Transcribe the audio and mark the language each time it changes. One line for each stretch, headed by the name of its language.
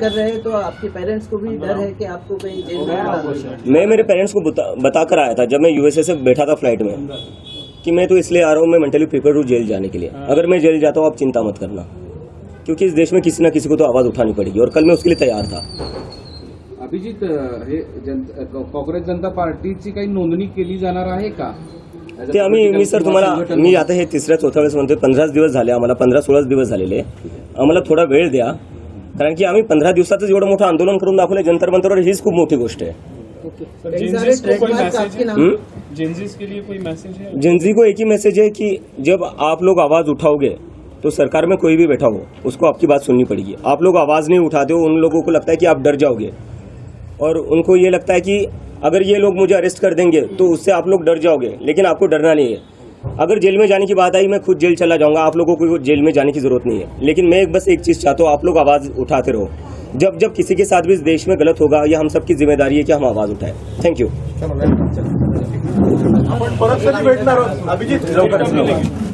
Hindi: कर रहे हैं, तो आपके पेरेंट्स को भी डर है कि आपको कहीं जेल में डाल दें. मैं मेरे पेरेंट्स को बता कर आया था जब मैं यूएसए से बैठा था फ्लाइट में कि मैं तो इसलिए आ रहा हूँ, मैं मेंटली प्रिपेयर हूँ जेल जाने के लिए. अगर मैं जेल जाता हूँ आप चिंता मत करना, क्योंकि इस देश में किसी न किसी को तो आवाज उठानी पड़ेगी और कल मैं उसके लिए तैयार था.
Marathi: अभिजित, हे काँग्रेस जनता पार्टीची काही नोंदणी केली जाणार आहे का? ते मी सर तुम्हाला मी आता हे 3-4 वेळेस म्हणतोय. 15 दिवस झाले आम्हाला, 15-16 दिवस झालेले. आम्हाला थोडा वेळ द्या, कारण की आम्ही 15 दिवसातच एवढं मोठं आंदोलन करून दाखवलं जंतर मंतरवर. हीच खूप मोठी गोष्ट आहे. सर,
Hindi: कई सारे जेनजीस को कोई ट्रेडमार्क मैसेज आपके है? नाम जेनजीस के लिए कोई मैसेज है? जेनजी को एक ही मैसेज है कि जब आप लोग आवाज उठाओगे तो सरकार में कोई भी बैठा हो उसको आपकी बात सुननी पड़ेगी. आप लोग आवाज नहीं उठाते हो, उन लोगों को लगता है कि आप डर जाओगे, और उनको ये लगता है कि अगर ये लोग मुझे अरेस्ट कर देंगे तो उससे आप लोग डर जाओगे. लेकिन आपको डरना नहीं है. अगर जेल में जाने की बात आई, मैं खुद जेल चला जाऊंगा, आप लोगों को जेल में जाने की जरूरत नहीं है. लेकिन मैं बस एक चीज चाहता हूँ, आप लोग आवाज उठाते रहो. जब जब किसी के साथ भी इस देश में गलत होगा, ये हम सबकी जिम्मेदारी है कि हम आवाज उठाएं.
English: Thank you.
Marathi: आपण परत कधी भेटणार आहोत? अभिजित लवकरच.